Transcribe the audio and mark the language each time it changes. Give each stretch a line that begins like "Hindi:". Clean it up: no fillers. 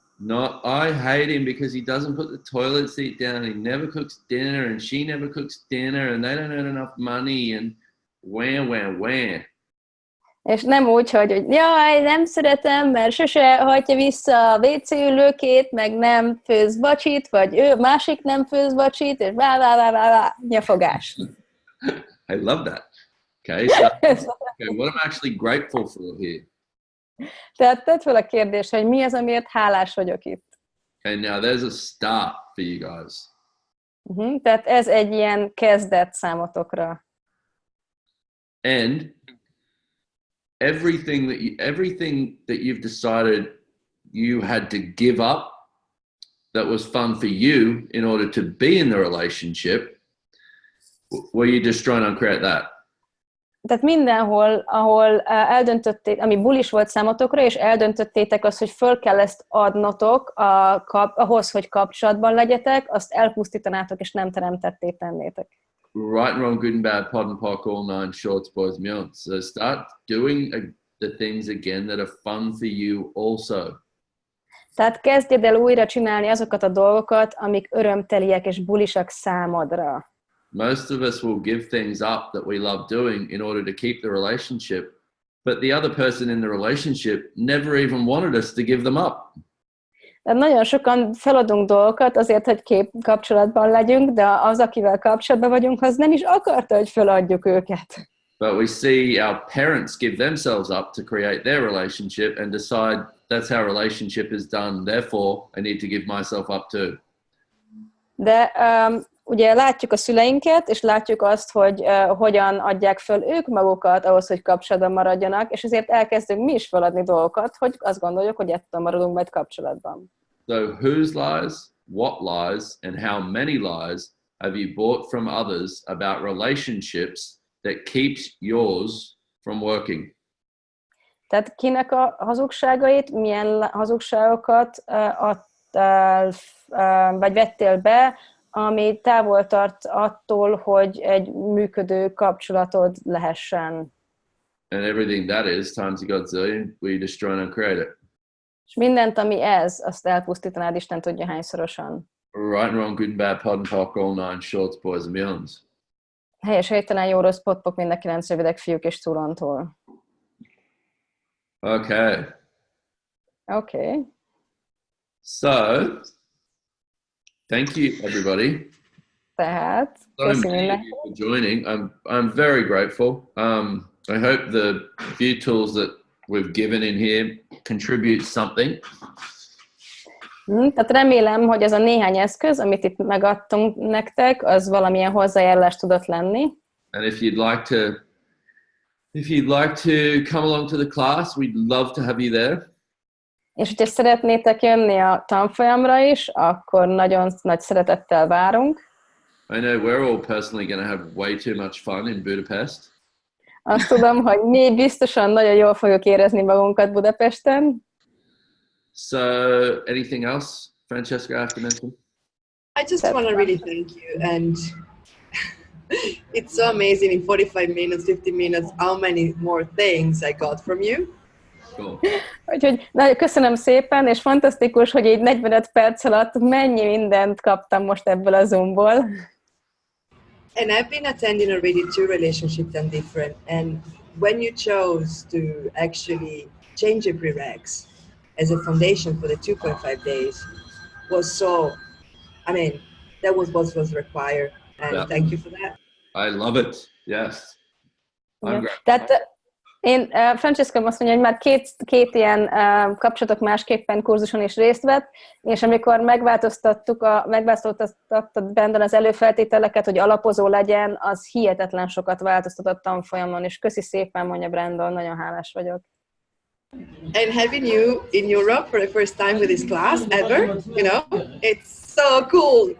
English: Not, I hate him because he doesn't put the toilet seat down, he never cooks dinner, and she never cooks dinner, and they don't earn enough money, and where.
Hungarian: És nem úgy, hogy jaj, nem szeretem, mert sose hagyja vissza a WC ülőkét, meg nem főz vacsit, vagy ő másik nem főz vacsit, és nyafogás.
English: I love that. Okay, so, what am I actually grateful for here?
Hungarian: Tehát tedd fel a kérdést, hogy mi az, amiért hálás vagyok itt.
English: Okay, now there's a start for you guys.
Hungarian: Tehát ez egy ilyen kezdet számotokra.
English: And everything that you've decided you had to give up that was fun for you in order to be in the relationship, were you just trying to create that?
Hungarian: Tehát mindenhol, ahol eldöntötték, ami bulis volt számotokra, és eldöntöttétek azt, hogy föl kell ezt adnotok ahhoz, hogy kapcsolatban legyetek, azt elpusztítanátok, és nem teremtették tennétek.
English: Right and wrong, good and bad, pod and poc, all 9 shorts, boys, beyond. So start doing the things again that are fun for you also.
Hungarian: Tehát kezdjed el újra csinálni azokat a dolgokat, amik örömteliek és bulisak számodra.
English: Most of us will give things up that we love doing in order to keep the relationship, but the other person in the relationship never even wanted us to give them up.
Hungarian: Tehát nagyon sokan feladunk dolgokat azért, hogy kapcsolatban legyünk, de az, akivel kapcsolatban vagyunk, az nem is akarta, hogy feladjuk őket.
English: But we see our parents give themselves up to create their relationship and decide that's how relationship is done, therefore I need to give myself up too.
Hungarian: De ugye látjuk a szüleinket, és látjuk azt, hogy hogyan adják föl ők magukat ahhoz, hogy kapcsolatban maradjanak, és ezért elkezdünk mi is feladni dolgokat, hogy azt gondoljuk, hogy ettől maradunk majd kapcsolatban.
English: So whose lies, what lies, and how many lies have you bought from others about relationships that keeps yours from working?
Hungarian: Tehát kinek a hazugságait, milyen hazugságokat adtál, vagy vettél be, ami távol tart attól, hogy egy működő kapcsolatod lehessen.
English: And everything that is times a godzillion, we destroy and create it.
Hungarian: És mindent, ami ez, azt elpusztítanád Isten tudja hányszorosan.
English: Right and wrong, good and bad, pod and poc, all 9 shorts, boys and beyonds.
Hungarian: Helyes, helytelen, jó, rossz, potpok, mind a 9 rövidek, fiúk és túlontól.
English: Okay. Okay. So, thank you, everybody.
Hungarian: Tehát,
English: So many of you for joining. I'm very grateful. I hope the few tools that we've given in here contribute something.
Hungarian: Tehát remélem, hogy ez a néhány eszköz, amit itt megadtunk nektek, az valamilyen hozzájárulás tudott lenni.
English: And if you'd like to come along to the class, we'd love to have you there.
Hungarian: És hogyha szeretnétek jönni a tanfolyamra is, akkor nagyon nagy szeretettel várunk.
English: I know we're all personally going to have way too much fun in Budapest.
Hungarian: Azt tudom, hogy mi biztosan nagyon jól fogjuk érezni magunkat Budapesten.
English: So anything else, Francesca, I have to mention? I just want to really thank you, and it's so amazing in 45 minutes, 50 minutes, how many more things I got from you. Cool.
Hungarian: Úgyhogy nagyon köszönöm szépen, és fantasztikus, hogy így 45 perc alatt mennyi mindent kaptam most ebből a Zoomból.
English: And I've been attending already 2 relationships and different, and when you chose to actually change your prereqs as a foundation for the 2.5 days was so, I mean, that was what was required, and thank you for that. I love it. Yes.
Hungarian: Tehát én, Francesca azt mondja, hogy már két ilyen kapcsolatok másképpen kurzuson is részt vett, és amikor megváltoztattad Brendon az előfeltételeket, hogy alapozó legyen, az hihetetlen sokat változtatott tanfolyamon, és köszi szépen, mondja Brendon, nagyon hálás vagyok.
English: And having you in Europe for the first time with this class ever, you know, it's so cool.